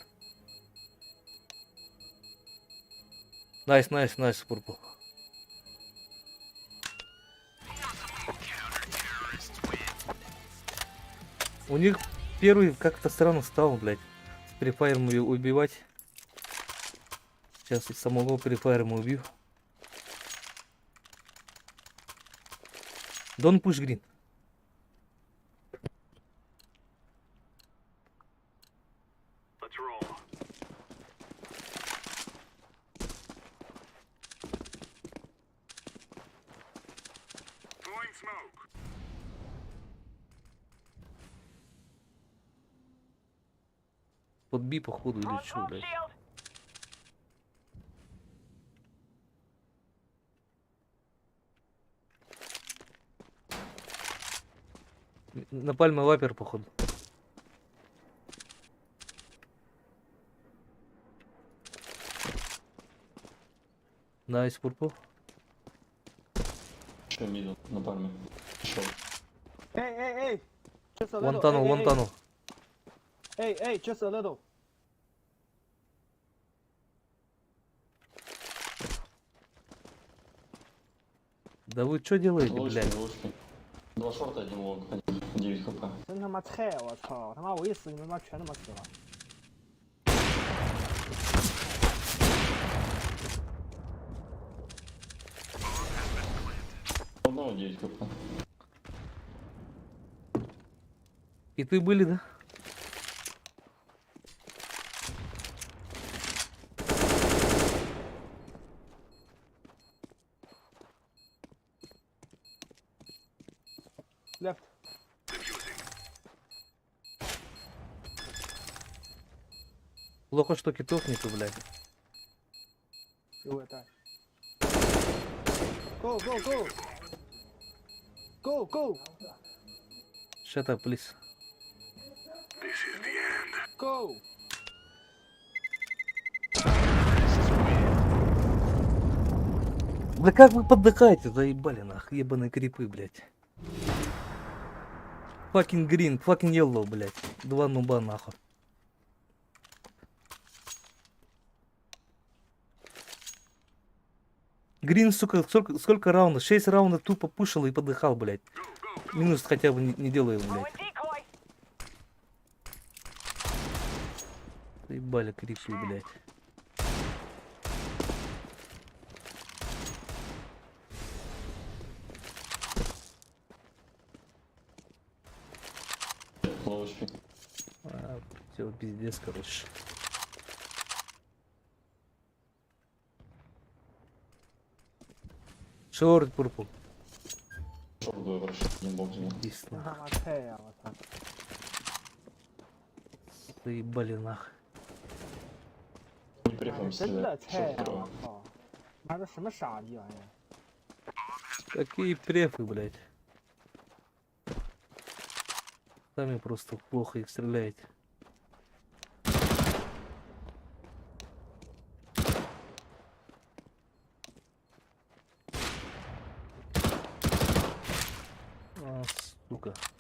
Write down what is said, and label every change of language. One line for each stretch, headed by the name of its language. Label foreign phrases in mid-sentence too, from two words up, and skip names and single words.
English: Nice, purple.
Russian: У них первый как-то странно стал, блядь. С префайром убивать. Сейчас и самого префайром убью.
English: Don't push green. Let's roll. Throwing smoke.
Russian: Под Би, походу, или
English: Throwing
Russian: что,
English: smoke
Russian: блядь.
English: shield.
Russian: На пальме вапер, походу.
English: Nice, purple.
Russian: Что мидл на пальме? Шо?
English: Hey. Just a One little. tunnel, Hey, one hey, tunnel. Hey, just a little.
Russian: Да вы что делаете, Лучки, блядь? лучки. Два шорта, один лонг. 9 хп.
Chinese: 真他妈菜，我操！他妈我一死，你们他妈全他妈死了。
Russian: Одного 9 хп. И ты были, да?
English: Left.
Russian: Плохо, что китов нету, блядь.
English: You will die. Go. Go. Shut up, please. This is the end. Go.
Russian: Да как вы поддыхаете, заебали нах, ебаные крипы, блядь.
English: Fucking green, fucking yellow,
Russian: блядь. Два нуба нахуй. Грин, сука, сколько раундов? 6 раундов тупо пушил и подыхал, блядь. Минус хотя бы не делай его, блядь.
English: Throwing decoy.
Russian: Заебали крипы, блядь. Ловочки. Все, пиздец, короче.
English: Short, purple.
Russian: Не бог знает. Здесь
Chinese: 真他
Russian: нах.
Chinese: 妈菜呀！我操！
Russian: Заебали нах. Не
Chinese: 妈
Russian: префом
Chinese: 的真
Russian: стреляет.
Chinese: 的菜呀！
Russian: Что
Chinese: 我操！妈的什么傻逼玩意儿！
Russian: Какие префы, блядь. Сами просто плохо их стреляете. А, сука.